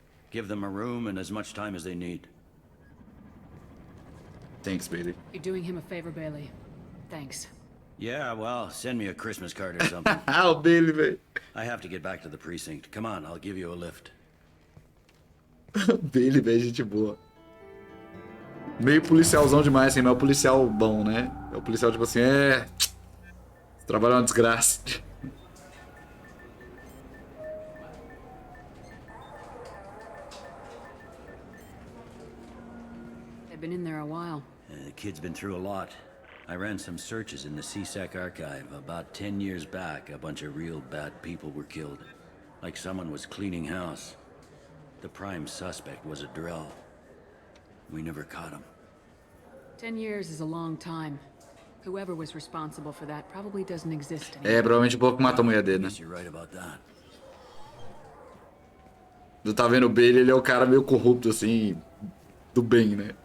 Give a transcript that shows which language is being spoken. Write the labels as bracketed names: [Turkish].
[English] Give them a room and as much time as they need. Thanks, Bailey. You're doing him a favor, Bailey. Thanks. Yeah, well, send me a Christmas card or something. [Portuguese] Ah, Bailey, velho. [English] I have to get back to the precinct. Come on, I'll give you a lift. [Portuguese] Bailey, velho, gente boa. Meio policialzão demais, assim, mas é o policial bom, né? É o policial, tipo assim, esse trabalho é uma desgraça. [English] They've been in there a while. The kid's been through a lot. I ran some searches in the CSEC archive. About 10 years back, a bunch of real bad people were killed. Like someone was cleaning house. The prime suspect was a Drell. We never caught him. 10 years is a long time. Whoever was responsible for that probably doesn't exist anymore. [Portuguese] É, provavelmente o povo que matou a mulher dele, né? [English] You're right about that. [Portuguese] Tu tá vendo o Bailey, ele é o cara meio corrupto, assim, do bem, né?